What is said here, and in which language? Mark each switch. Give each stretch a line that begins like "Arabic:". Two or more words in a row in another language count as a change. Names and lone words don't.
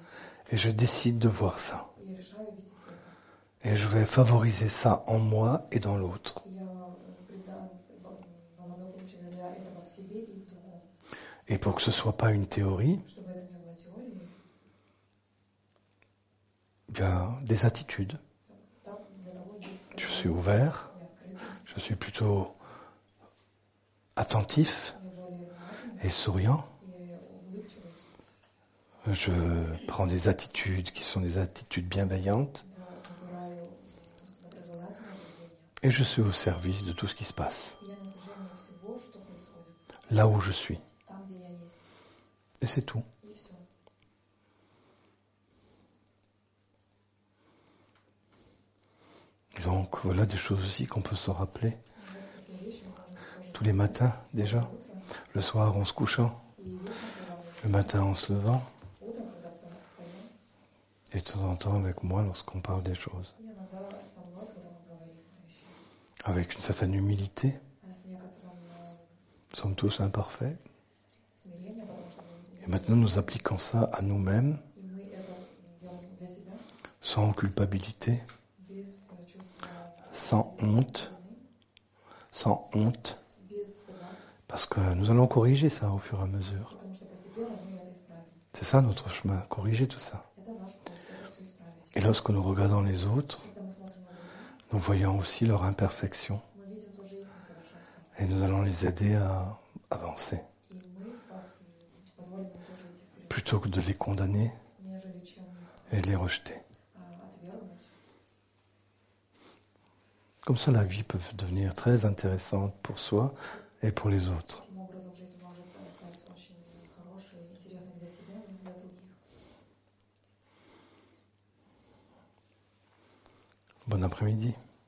French: Et je décide de voir ça.
Russian: И я решаю видеть это.
French: Et je vais favoriser ça en moi et dans l'autre.
Russian: И я придам благополучие для этого в себе и в другом.
French: Et pour que ce soit pas une théorie,
Russian: Чтобы это не было теорией,
French: bien des attitudes.
Russian: там для того есть
French: Je suis ouvert,
Russian: и открытый,
French: je suis plutôt attentif
Russian: и более внимательный,
French: et souriant.
Russian: и улыбчивый,
French: Je prends des attitudes qui sont des attitudes bienveillantes
Russian: выбираю доброжелательное поведение.
French: et je suis au service de tout ce qui se passe,
Russian: Я на служении всего, что происходит,
French: là où je suis.
Russian: там, где я есть.
French: Et c'est tout.
Russian: И все.
French: Donc voilà des choses aussi qu'on peut se rappeler
Russian: Вот такие вещи мы можем тоже
French: tous les matins déjà,
Russian: утро
French: le soir en se couchant,
Russian: и вечером, когда мы
French: le matin en se levant
Russian: утром, когда встаем,
French: et de temps en temps avec moi lorsqu'on parle des choses.
Russian: и иногда со мной, когда мы говорим о вещах.
French: Avec une certaine humilité,
Russian: С некоторым
French: nous sommes tous imparfaits.
Russian: смирением, потому что
French: Et maintenant nous appliquons ça à nous-mêmes
Russian: и мы это делаем для себя,
French: sans culpabilité,
Russian: без чувства
French: sans honte,
Russian: вины,
French: sans honte,
Russian: без стыда,
French: parce que nous allons corriger ça au fur et à mesure.
Russian: потому что постепенно мы это исправим.
French: C'est ça notre chemin, corriger tout ça.
Russian: Это наш путь, это все исправить.
French: Et lorsque nous regardons les autres,
Russian: Когда мы смотрим на других,
French: nous voyons aussi leur imperfection
Russian: мы видим тоже их несовершенство.
French: et nous allons les aider à avancer,
Russian: И мы позволим им тоже идти вперед,
French: plutôt que de les condamner
Russian: нежели чем
French: et de les rejeter.
Russian: отвергнуть.
French: Comme ça, la vie peut devenir très intéressante pour soi et pour les autres.
Russian: Таким образом, жизнь может стать очень хорошей, интересной для себя и для других.
French: Bon après-midi.